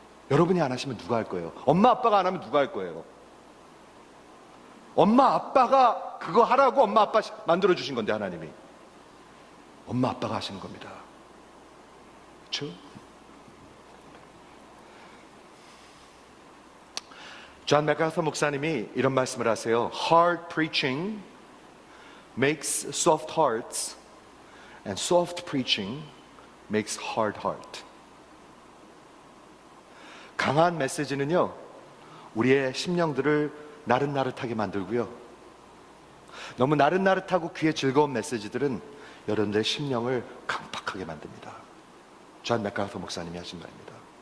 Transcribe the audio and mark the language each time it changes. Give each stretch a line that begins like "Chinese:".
Korean: 여러분이 안 하시면 누가 할 거예요? 엄마 아빠가 안 하면 누가 할 거예요? 엄마 아빠가 그거 하라고 엄마 아빠 만들어 주신 건데 하나님이 엄마 아빠가 하시는 겁니다. 그렇죠? 존 맥카서 목사님이 이런 말씀을 하세요.
English: Hard preaching makes soft hearts, and soft preaching makes hard heart.
Korean: 강한 메시지는요, 우리의 심령들을 나릇나릇하게 만들고요, 너무 나릇나릇하고 귀에 즐거운 메시지들은 여러분들의 심령을 강팍하게 만듭니다. 존 맥가서 목사님이 하신 말입니다.